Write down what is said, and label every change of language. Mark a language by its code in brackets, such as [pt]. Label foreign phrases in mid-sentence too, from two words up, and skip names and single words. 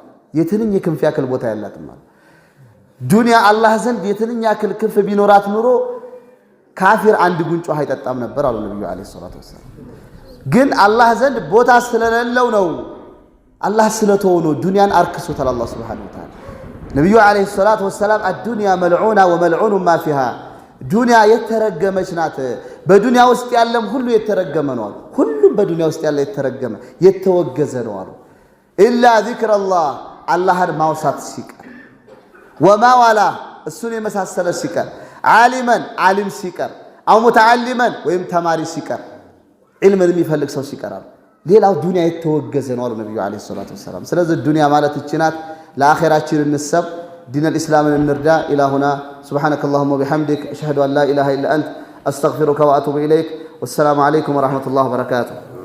[am] የትንኝ ክንፍ ያክል ቦታ ያላትም አሉ ዱንያ አላህ ዘንድ የትንኝ ያክል ክንፍ ቢኖራት ኑሮ ካፊር አንድ ጉንጭ ውሃ አይጠጣም ነበር አሉ ነብዩ [ar] عليه الصلاة والسلام [am] ግን አላህ ዘንድ ቦታ ስለሌለው ነው አላህ ስለተው ነው ዱንያን አርክሶታል አላህ [ar] سبحانه وتعالى [am] ነብዩ [ar] عليه الصلاة والسلام الدنيا ملعونة وملعون ما فيها [am] ዱንያ የተረገመች ናት በዱንያ ውስጥ ያለም ሁሉ የተረገመ ነው ሁሉም በዱንያ ውስጥ ያለ የተረገመ የተወገዘ ነው አሉ [ar] إلا ذكر الله [am] አላህን ማውሳት ሲቀር [ar] وما ولا [am] እሱን የመሳሰለ ሲቀር ዓሊመን ዓሊም ሲቀር [ar] أو متعلما [am] ወይም ተማሪ ሲቀር ዒልምን የሚፈልግ ሰው ሲቀር ሌላው ዱንያ የተወገዘ ነው አሉ ነብዩ [ar] عليه الصلاة والسلام [am] ስለዚህ ዱንያ ማለት እቺናት ለአኺራችን እንሰብ [ar] دين الإسلام النرداء إلى هنا سبحانك اللهم وبحمدك أشهد أن لا إله إلا أنت أستغفرك وأتوب إليك والسلام عليكم ورحمة الله وبركاته